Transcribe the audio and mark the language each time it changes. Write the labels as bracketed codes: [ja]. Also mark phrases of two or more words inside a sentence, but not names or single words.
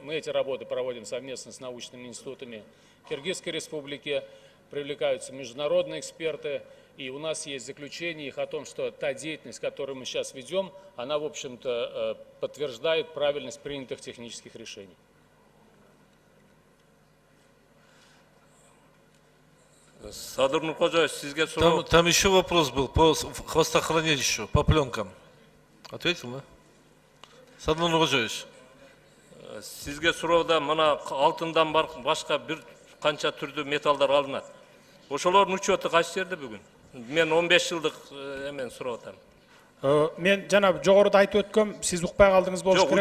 [ru] Мы эти работы проводим совместно с научными институтами Киргизской Республики. Привлекаются международные эксперты. И у нас есть заключение их о том, что та деятельность, которую мы сейчас ведем, она, в общем-то, подтверждает правильность принятых технических решений. [ky] Садыр Нуркожаевич, сизге суроо. [ru] Там еще вопрос был по хвостохранилищу, по пленкам. Ответил, да? Садыр Нуркожаевич. [ky] Сизге суроодо мына алтындан башка бир канча түрдүү металлдар алынат. Ошолордун учеты кайсы жерде бүгүн? Мен 15 жылдык эмен сурап атам. Мен жана жогоруда айтып өткөм, сиз укпай калдыңыз болуш керек.